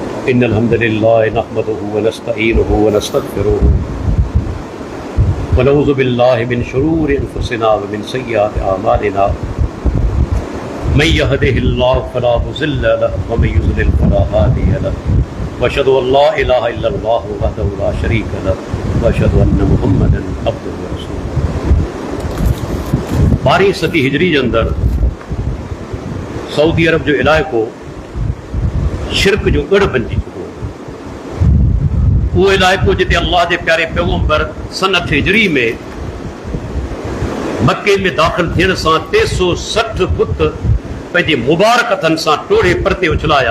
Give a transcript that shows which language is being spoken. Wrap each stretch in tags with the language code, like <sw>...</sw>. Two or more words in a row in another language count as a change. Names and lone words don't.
<ar>إن الحمد لله نحمده ونستعينه ونستغفره ونعوذ بالله من شرور أنفسنا ومن سيئات أعمالنا من يهده الله فلا مضل له ومن يضلل فلا هادي له وأشهد أن لا إله إلا الله وحده لا شريك له وأشهد أن محمدا عبده ورسوله.</ar> <sd>12वीं सदी हिजरी जे अंदर सऊदी अरब जो इलाइक़ो शिरक जो गढ़ बणिजी चुको। उहो इलाइक़ो जिते अल्लाह जे प्यारे पैगंबर सन 8 हिजरी में मक्के में दाख़िल थियण सां 360 बुत पंहिंजे मुबारक हथनि सां टोड़े परते उछलाया।</sd>